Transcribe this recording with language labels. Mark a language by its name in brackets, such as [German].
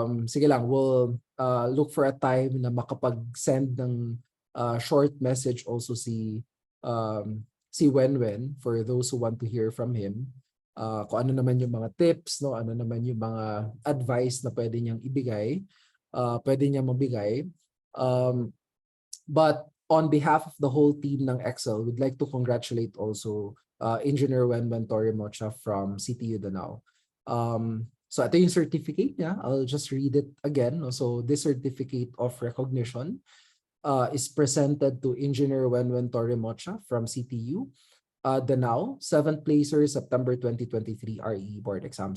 [Filipino] Sige lang, [English] we'll look for a time na makapag-send ng short message also si Wenwen, for those who want to hear from him. [Filipino] Kung ano naman yung mga tips, no, ano naman yung mga advice na pwede niyang ibigay, pwede niyang mabigay. [English] But on behalf of the whole team ng Excel, we'd like to congratulate also Engineer Wenwen Torremocha from CTU Danao. So ito yung certificate niya. I'll just read it again. So this certificate of recognition is presented to Engineer Wenwen Torremocha from CTU Danao, 7th placer, September 2023 RE board exam.